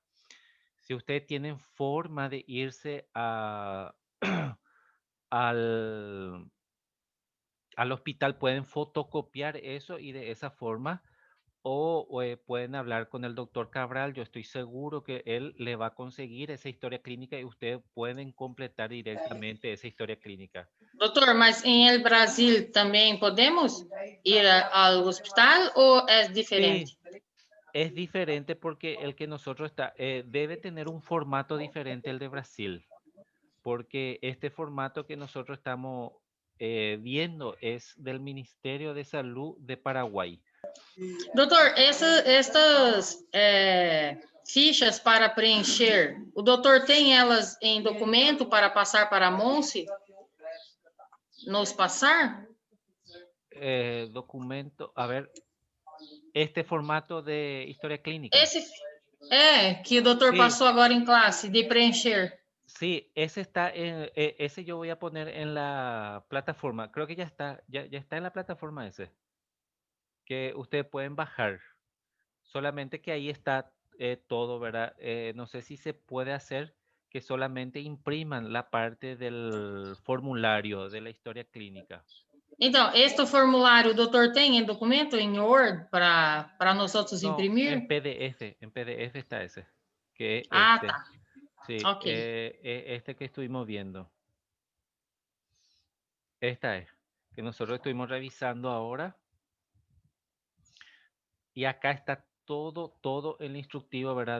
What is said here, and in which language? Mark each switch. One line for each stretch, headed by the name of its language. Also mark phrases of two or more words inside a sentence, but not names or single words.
Spanish: Si ustedes tienen forma de irse al hospital, pueden fotocopiar eso y de esa forma, o pueden hablar con el doctor Cabral. Yo estoy seguro que él le va a conseguir esa historia clínica y ustedes pueden completar directamente esa historia clínica.
Portuguese: Doutor, mas em el Brasil também podemos ir ao hospital ou é diferente?
Spanish: Sí, es diferente porque el que nosotros debe tener un formato diferente el de Brasil, porque este formato que nosotros estamos viendo es del Ministerio de Salud de Paraguay.
Portuguese: Doutor, estas fichas para preencher, o doutor tem elas em documento para passar para a Monse? Nos passar?
Spanish: Documento, a ver, este formato de historia clínica.
Portuguese: Esse que o doutor
Spanish: Sí.
Portuguese: passou agora em classe, de preencher.
Spanish: Sí, ese está ese yo voy a poner en la plataforma. Creo que ya está en la plataforma ese. Que ustedes pueden bajar. Solamente que ahí está todo, ¿verdad? No sé si se puede hacer que solamente impriman la parte del formulario de la historia clínica.
Portuguese: Então, este formulário o doutor tem em documento, em Word, para nós outros
Spanish: No,
Portuguese: imprimir?
Spanish: en PDF está ese. Que es
Portuguese: Ah,
Spanish: este.
Portuguese: tá.
Spanish: Sí,
Portuguese: Ok.
Spanish: este que estuvimos viendo. Esta es, que nosotros estuvimos revisando ahora. Y acá está todo el instructivo, ¿verdad?